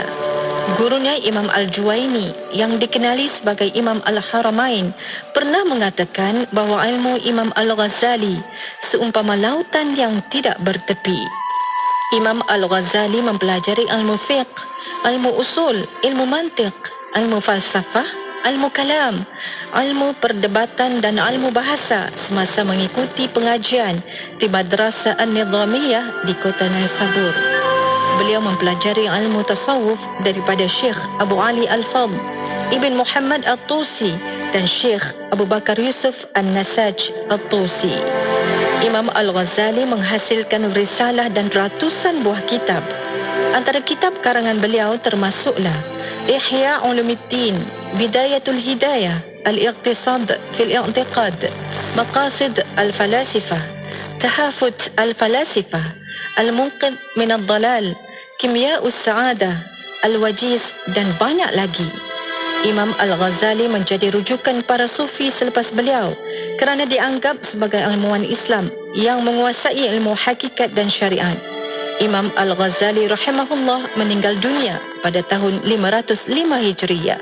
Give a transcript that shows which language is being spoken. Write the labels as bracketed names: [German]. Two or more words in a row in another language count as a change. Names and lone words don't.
[Malay] Gurunya Imam Al-Juwaini yang dikenali sebagai Imam Al-Haramain pernah mengatakan bahawa ilmu Imam Al-Ghazali seumpama lautan yang tidak bertepi. Imam Al-Ghazali mempelajari ilmu fiqh, ilmu usul, ilmu mantiq, ilmu falsafah, ilmu kalam, ilmu perdebatan dan ilmu bahasa semasa mengikuti pengajian di Madrasah An-Nizamiyah di kota Naisabur. Beliau mempelajari ilmu tasawuf daripada Syekh Abu Ali Al-Fadl, Ibn Muhammad Al-Tusi dan Syekh Abu Bakar Yusuf An-Nasaj Al-Tusi. Imam Al-Ghazali menghasilkan risalah dan ratusan buah kitab. Antara kitab karangan beliau termasuklah Ihya Ulumuddin, Bidayatul Hidayah, Al-Iqtisad fil I'tiqad, Maqasid Al-Falasifah, Tahafut Al-Falasifah, Al-Munqidh min Ad-Dalal, Kimya'us Sa'adah, Al-Wajiz dan banyak lagi. Imam Al-Ghazali menjadi rujukan para sufi selepas beliau kerana dianggap sebagai ilmuwan Islam yang menguasai ilmu hakikat dan syariat. Imam Al-Ghazali rahimahullah meninggal dunia pada tahun 505 Hijriah.